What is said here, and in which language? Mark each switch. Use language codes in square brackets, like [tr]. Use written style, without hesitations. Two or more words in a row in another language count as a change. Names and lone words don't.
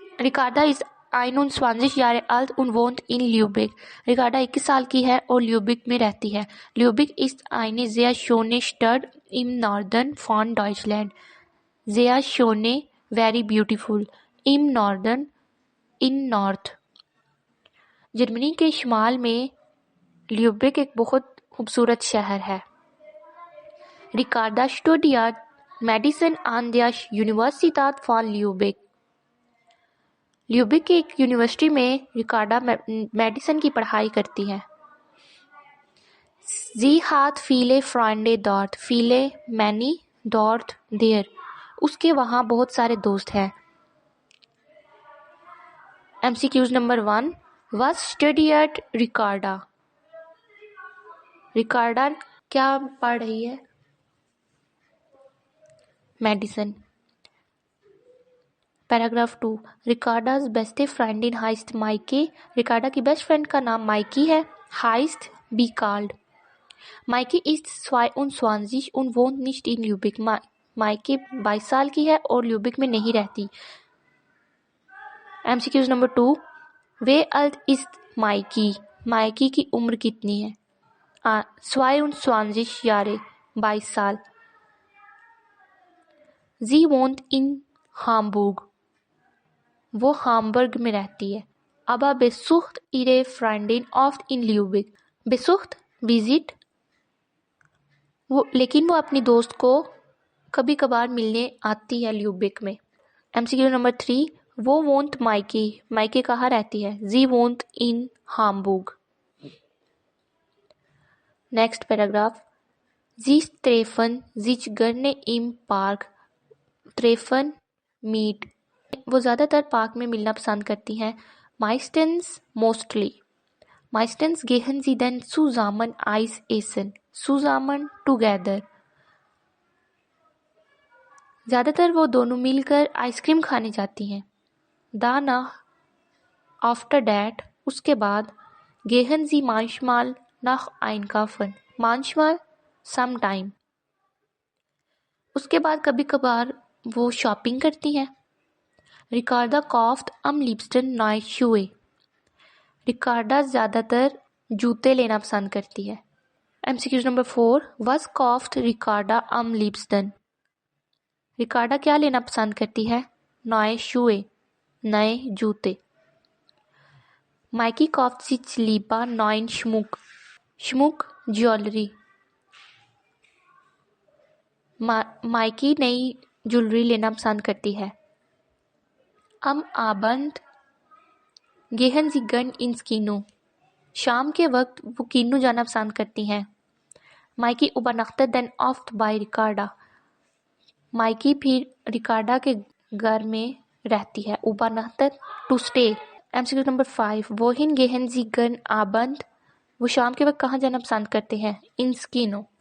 [de] Ricarda ist 21 Jahre alt und wohnt in Lübeck. [hi] Ricarda 21 साल की है और ल्यूबिक में रहती है. [de] Lübeck ist eine sehr schöne Stadt im Norden von Deutschland. Sehr schöne, [en] very beautiful. [de] Im Norden, [en] in North. [hi] जर्मनी के शुमाल में ल्यूबिक एक बहुत खूबसूरत शहर है. [de] Ricarda studiert Medicine an der Universität von Lübeck. [hi] ल्यूबिक की एक यूनिवर्सिटी में रिकार्डा मेडिसिन की पढ़ाई करती है. [de] Sie hat viele Freunde dort. Viele, [en] many, dort, there. [hi] उसके वहाँ बहुत सारे दोस्त हैं. MCQs नंबर 1. [de] Was studied Ricarda? [hi] रिकार्डा क्या पढ़ रही है? मेडिसिन. पैराग्राफ 2. [de] रिकार्डा's beste Freundin heißt Maike. [hi] रिकार्डा की बेस्ट फ्रेंड का नाम माइकी है. [en] heißt be called. [de] Maike ist 22 und wohnt nicht in Lübeck. [hi] माइके 22 साल की है और ल्यूबिक में नहीं रहती. MCQs नंबर 2. [de] Wie alt ist Maike? [hi] माइकी की उम्र कितनी है? 22 Jahre, 22 साल. [de] Sie wohnt in Hamburg. [hi] वो हामबर्ग में रहती है. [de] Aber besucht ihre Freundin oft in Lübeck. [hi] besucht विजिट, लेकिन वो अपनी दोस्त को कभी कभार मिलने आती है ल्यूबिक में. MCQ नंबर 3. वो wohnt माइकी. माइकी कहाँ रहती है? [de] Sie wohnt in Hamburg. [hi] नेक्स्ट पैराग्राफ. [de] Sie treffen sich gerne im Park. treffen मीट. [hi] वो ज़्यादातर पार्क में मिलना पसंद करती हैं. [de] meistens mostly. meistens gehen sie dann zusammen Eis essen. zusammen together. [hi] ज़्यादातर वो दोनों मिलकर आइसक्रीम खाने जाती हैं. [de] danach [en] after that [hi] उसके बाद [de] gehen sie manchmal nach einkaufen. manchmal sometime. [hi] उसके बाद कभी कभार वो शॉपिंग करती हैं. [de] रिकार्डा kauft am liebsten neue Schuhe. [hi] रिकार्डा ज़्यादातर जूते लेना पसंद करती है. MCQ नंबर 4. [de] Was kauft Ricarda am liebsten? [hi] रिकार्डा क्या लेना पसंद करती है? [de] neue Schuhe, [hi] नए जूते. [de] माइकी kauft sich lieber neuen Schmuck. Schmuck, [hi] ज्वेलरी. माइकी नई ज्वेलरी लेना पसंद करती है. [de] Am Abend gehen sie gern ins Kino. [hi] शाम के वक्त वो किनो जाना पसंद करती हैं. [de] माइकी übernachtet dann oft bei Ricarda. [hi] माइकी फिर रिकार्डा के घर में रहती है. [en] übernachtet to stay. [hi] MCQ नंबर 5. [de] Wohin gehen sie gern Abend? [hi] वो शाम के वक्त कहाँ जाना पसंद करते हैं? [de] ins Kino.